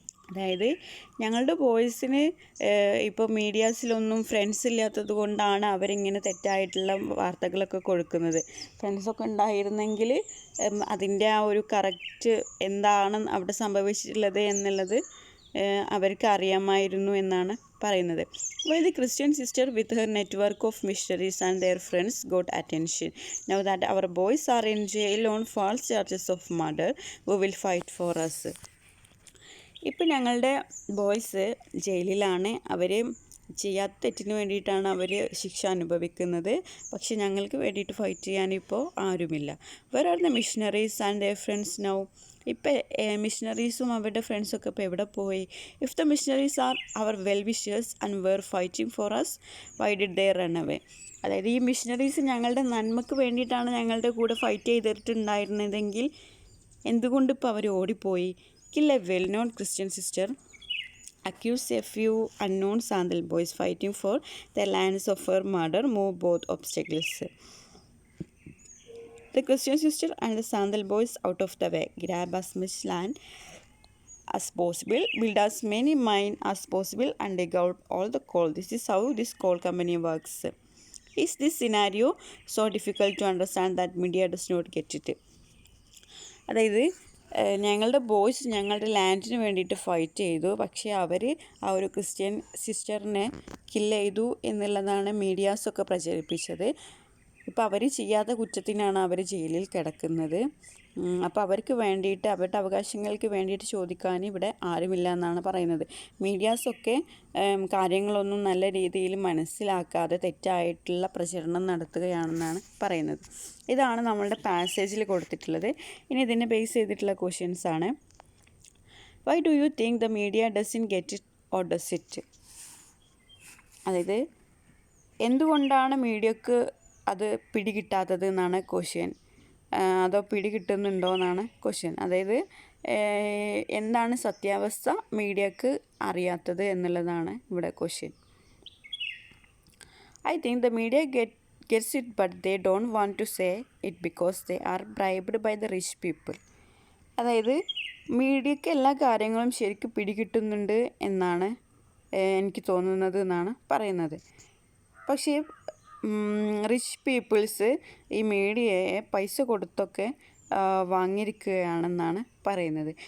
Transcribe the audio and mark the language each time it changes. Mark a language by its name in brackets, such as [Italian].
[Malayalam] അതായത് ഞങ്ങളുടെ ബോയ്സിന് ഇപ്പോൾ മീഡിയാസിലൊന്നും ഫ്രണ്ട്സ് ഇല്ലാത്തത് കൊണ്ടാണ് അവരിങ്ങനെ തെറ്റായിട്ടുള്ള വാർത്തകളൊക്കെ കൊടുക്കുന്നത്. ഫ്രണ്ട്സൊക്കെ ഉണ്ടായിരുന്നെങ്കിൽ അതിൻ്റെ ആ ഒരു കറക്റ്റ് എന്താണ് അവിടെ സംഭവിച്ചിട്ടുള്ളത് എന്നുള്ളത് അവർക്ക് അറിയാമായിരുന്നു എന്നാണ് പറയുന്നത്. [English] While the Christian sister with her network of missionaries and their friends got attention. Now that our boys are in jail on false charges of murder, we will fight for us. [Malayalam] ഇപ്പം ഞങ്ങളുടെ boys ജയിലിലാണ്. അവർ ചെയ്യാത്ത തെറ്റിന് വേണ്ടിയിട്ടാണ് അവർ ശിക്ഷ അനുഭവിക്കുന്നത്. പക്ഷെ ഞങ്ങൾക്ക് വേണ്ടിയിട്ട് ഫൈറ്റ് ചെയ്യാനിപ്പോൾ ആരുമില്ല. [English] Where are the missionaries and their friends now? [Malayalam] ഇപ്പം മിഷനറീസും അവരുടെ ഫ്രണ്ട്സൊക്കെ ഇപ്പോൾ എവിടെ പോയി? [English] If the missionaries are our well wishers and were fighting for us, why did they run away? [Malayalam] അതായത് ഈ മിഷനറീസ് ഞങ്ങളുടെ നന്മയ്ക്ക് വേണ്ടിയിട്ടാണ് ഞങ്ങളുടെ കൂടെ ഫൈറ്റ് ചെയ്തിട്ടുണ്ടായിരുന്നതെങ്കിൽ എന്തുകൊണ്ട് ഇപ്പോൾ അവർ ഓടിപ്പോയി? [English] Kill a well-known Christian sister, accuse a few unknown Sandal boys fighting for their lands of her murder, move both obstacles. The Christian sister and the Sandal boys out of the way, grab as much land as possible, build as many mines as possible and dig out all the coal. This is how this coal company works. Is this scenario so difficult to understand that media does not get it? [Malayalam] അതായത് ഞങ്ങളുടെ boys ഞങ്ങളുടെ ലാൻഡിന് വേണ്ടിയിട്ട് fight ചെയ്തു, പക്ഷേ അവർ ആ ഒരു Christian സിസ്റ്ററിനെ kill ചെയ്തു എന്നുള്ളതാണ് മീഡിയാസൊക്കെ പ്രചരിപ്പിച്ചത്. ഇപ്പോൾ അവർ ചെയ്യാത്ത കുറ്റത്തിനാണ് അവർ ജയിലിൽ കിടക്കുന്നത്. അപ്പോൾ അവർക്ക് വേണ്ടിയിട്ട് അവരുടെ അവകാശങ്ങൾക്ക് വേണ്ടിയിട്ട് ചോദിക്കാൻ ഇവിടെ ആരുമില്ല എന്നാണ് പറയുന്നത്. മീഡിയാസൊക്കെ കാര്യങ്ങളൊന്നും നല്ല രീതിയിൽ മനസ്സിലാക്കാതെ തെറ്റായിട്ടുള്ള പ്രചരണം നടത്തുകയാണെന്നാണ് പറയുന്നത്. ഇതാണ് നമ്മളുടെ പാസേജിൽ കൊടുത്തിട്ടുള്ളത്. ഇനി ഇതിനെ ബേസ് ചെയ്തിട്ടുള്ള ക്വസ്റ്റ്യൻസ് ആണ്. [English] Why do you think the media doesn't get it or does it? [Malayalam] അതായത് എന്തുകൊണ്ടാണ് മീഡിയക്ക് അത് പിടികിട്ടാത്തത് എന്നാണ് ക്വസ്റ്റ്യൻ. അതോ പിടികിട്ടുന്നുണ്ടോ എന്നാണ് ക്വസ്റ്റ്യൻ. അതായത് എന്താണ് സത്യാവസ്ഥ മീഡിയക്ക് അറിയാത്തത് എന്നുള്ളതാണ് ഇവിടെ question. [English] I think the media gets it, but they don't want to say it because they are bribed by the rich people. [Malayalam] അതായത് മീഡിയക്ക് എല്ലാ കാര്യങ്ങളും ശരിക്കും പിടികിട്ടുന്നുണ്ട് എന്നാണ് എനിക്ക് തോന്നുന്നത് എന്നാണ് പറയുന്നത്. പക്ഷേ റിച്ച് പീപ്പിൾസ് ഈ മീഡിയയെ പൈസ കൊടുത്തൊക്കെ വാങ്ങിയിരിക്കുകയാണെന്നാണ് പറയുന്നത്.